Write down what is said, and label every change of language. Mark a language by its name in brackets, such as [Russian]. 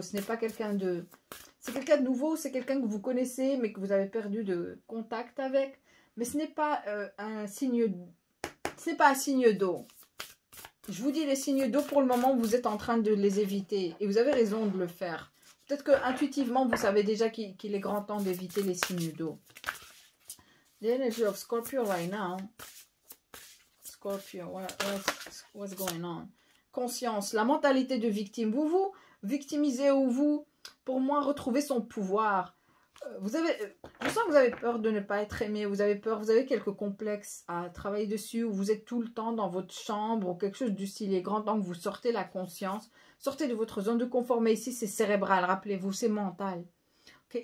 [French] Ce n'est pas quelqu'un de... C'est quelqu'un de nouveau, c'est quelqu'un que vous connaissez, mais que vous avez perdu de contact avec. Mais ce n'est pas un signe... Ce n'est pas un signe d'eau. Je vous dis, les signes d'eau, pour le moment, vous êtes en train de les éviter. Et vous avez raison de le faire. Peut-être que intuitivement, vous savez déjà qu'il est grand temps d'éviter les signes d'eau. [English] The energy of Scorpio right now. Scorpio, what's going on? [French] Conscience, la mentalité de victime. Vous victimisez ou vous, pour moi, retrouvez son pouvoir. Je sens que vous avez peur de ne pas être aimé, vous avez quelques complexes à travailler dessus, ou vous êtes tout le temps dans votre chambre, ou quelque chose du style. Il est grand temps que vous sortez la conscience, sortez de votre zone de confort, mais ici c'est cérébral, rappelez-vous, c'est mental. Okay?